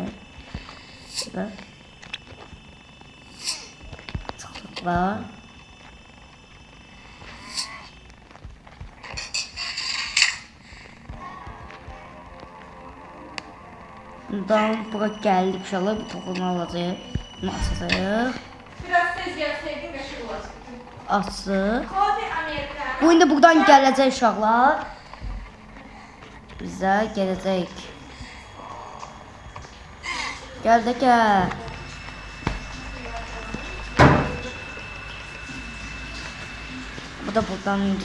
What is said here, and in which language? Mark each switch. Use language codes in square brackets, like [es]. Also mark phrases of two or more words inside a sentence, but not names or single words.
[tr] Şurada. Tıkla. Bundan bura geldik inşallah bir toplama alacağız. Bunu açacağız. [az] Biraz tez gəlsəydin qəşəng olardı. Açıq. Kofi Amerika. Bu indi buradan gələcək uşaqlar. Bizə gələcək. Gəl də gəl. Bu da buradan indi.